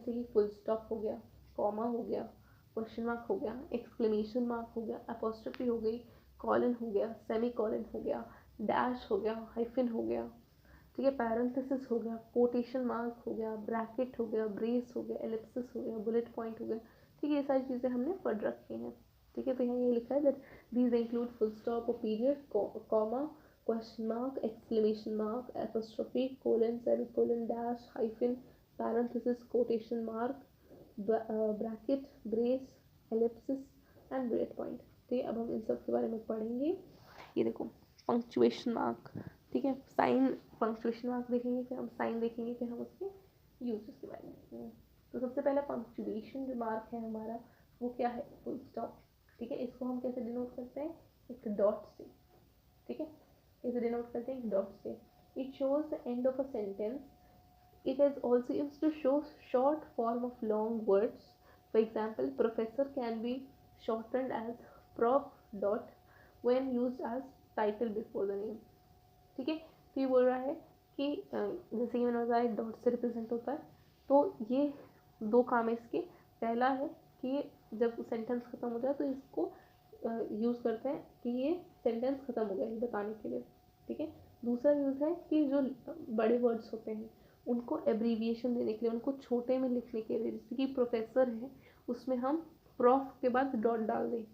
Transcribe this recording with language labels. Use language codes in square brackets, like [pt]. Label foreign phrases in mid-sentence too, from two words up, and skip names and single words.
[hi] जैसे कि [en] full stop [hi] हो गया, कॉमा हो गया, [en] question mark [hi] हो गया, [en] exclamation mark [hi] हो गया, अपोस्ट्रोफी हो गई, कॉलन हो गया, [en] semi colon [hi] हो गया, डैश हो गया, हाइफन हो गया, ठीक है, पैरेंथेसिस हो गया, [en] quotation mark [hi] हो गया, ब्रैकेट हो गया, ब्रेस हो गया, एलिप्सिस हो गया, [en] bullet point [hi] हो गया, ठीक है. ये सारी चीज़ें हमने पढ़ रखी हैं, ठीक है. तो यहाँ ये लिखा है [en] that these include full stop [hi] और [en] period, comma, question mark, exclamation mark, apostrophe, colon, semicolon, dash, hyphen, parenthesis, quotation mark, bracket, brace, ellipsis and break point. [hi] ठीक है, अब हम इन सब के बारे में पढ़ेंगे। ये देखो [en] punctuation mark, [hi] ठीक है, साइन, [en] punctuation mark [hi] देखेंगे, फिर हम साइन देखेंगे, फिर हम उसके यूजेस के बारे में देखेंगे। तो सबसे पहले पंक्चुएशन जो मार्क है हमारा वो क्या है, [en] full stop. [hi] ठीक है, इसको हम कैसे डिनोट करते हैं, एक डॉट से। ठीक है, इसे डिनोट करते हैं एक डॉट से। [en] it shows the end of a sentence. It is also used to show short form of long words. For example, professor can be shortened as prof dot when used as title before the name. [hi] ठीक है, तो ये बोल रहा है कि जैसे कि मैंने बताया एक डॉट से रिप्रेजेंट होता है, तो ये दो काम है इसके। पहला है कि जब सेंटेंस खत्म हो जाए तो इसको यूज़ करते हैं कि ये सेंटेंस खत्म हो गया ये बताने के लिए। ठीक है, दूसरा यूज़ है कि जो बड़े वर्ड्स होते हैं उनको एब्रीविएशन देने के लिए, उनको छोटे में लिखने के लिए, जैसे कि प्रोफेसर है उसमें हम प्रॉफ के बाद डॉट डाल दें।